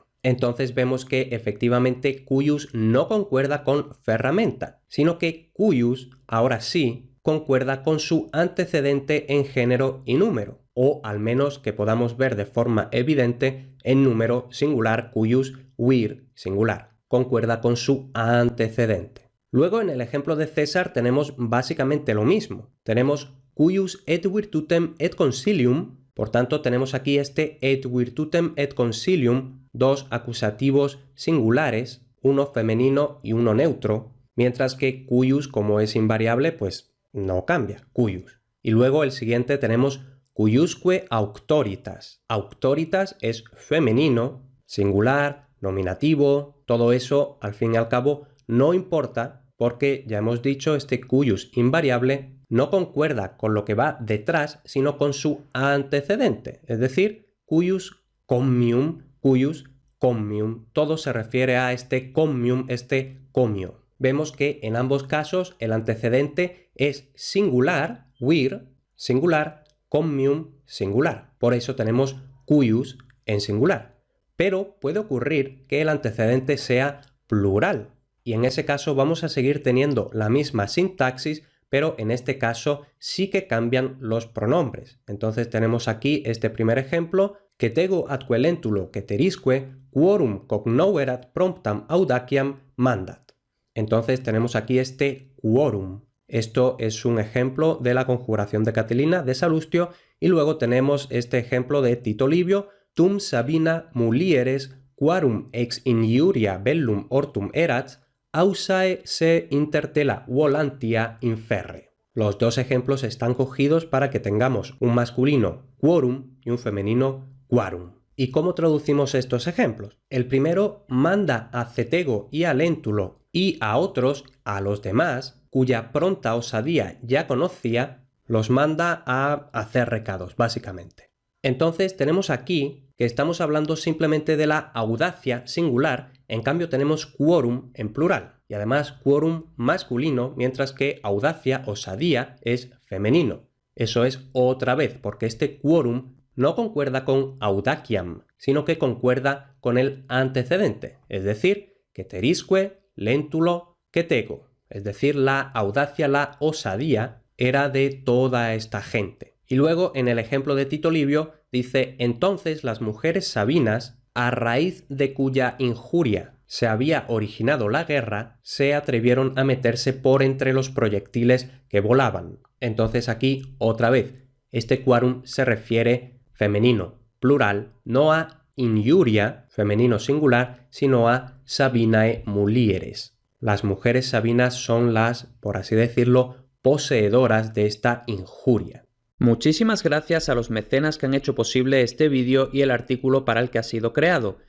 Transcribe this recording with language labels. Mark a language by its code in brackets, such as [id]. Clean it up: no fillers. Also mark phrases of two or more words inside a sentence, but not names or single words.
[es] Entonces vemos que efectivamente cuius no concuerda con ferramenta, sino que cuius, ahora sí, concuerda con su antecedente en género y número, o al menos que podamos ver de forma evidente en número singular [la] cuius vir [es] singular. Concuerda con su antecedente. Luego en el ejemplo de César tenemos básicamente lo mismo. [la] Tenemos cuius et virtutem et consilium. [es] Por tanto, tenemos aquí este [la] et virtutem et consilium, [es] dos acusativos singulares, uno femenino y uno neutro, mientras que cuius, como es invariable, pues no cambia, cuius. Y luego el siguiente tenemos [la] cuiusque auctoritas. [es] Auctoritas es femenino, singular, nominativo, todo eso al fin y al cabo no importa porque ya hemos dicho este cuius invariable no concuerda con lo que va detrás, sino con su antecedente, es decir, [la] cuius commium, [es] todo se refiere a este commium, este comio. Vemos que en ambos casos el antecedente es singular, vir, singular, commium, singular. Por eso tenemos cuius en singular. Pero puede ocurrir que el antecedente sea plural, y en ese caso vamos a seguir teniendo la misma sintaxis, pero en este caso sí que cambian los pronombres. Entonces tenemos aquí este primer ejemplo, [la] que tego atque lentulo ceterisque quorum cognoverat promptam audaciam mandat. [es] Entonces tenemos aquí este quorum. Esto es un ejemplo de la conjugación de Catilina de Salustio, y luego tenemos este ejemplo de Tito Livio, [la] tum Sabina mulieres quarum ex injuria bellum ortum erat, ausae se intertela volantia inferre. [es] Los dos ejemplos están cogidos para que tengamos un masculino quorum y un femenino quarum. ¿Y cómo traducimos estos ejemplos? El primero manda a Cetego y a Léntulo y a otros, a los demás, cuya pronta osadía ya conocía, los manda a hacer recados, básicamente. Entonces tenemos aquí que estamos hablando simplemente de la audacia singular, en cambio tenemos quorum en plural, y además quorum masculino, mientras que audacia, osadía, es femenino. Eso es otra vez, porque este quorum no concuerda con audaciam, sino que concuerda con el antecedente, es decir, [la] ceterisque, lentulo, cetego, [es] es decir, la audacia, la osadía era de toda esta gente. Y luego en el ejemplo de Tito Livio dice: entonces las mujeres sabinas, a raíz de cuya injuria se había originado la guerra, se atrevieron a meterse por entre los proyectiles que volaban. Entonces aquí otra vez este quorum se refiere femenino plural, no a injuria femenino singular, sino a [la] sabinae mulieres. [es] Las mujeres sabinas son las, por así decirlo, poseedoras de esta injuria. Muchísimas gracias a los mecenas que han hecho posible este vídeo y el artículo para el que ha sido creado.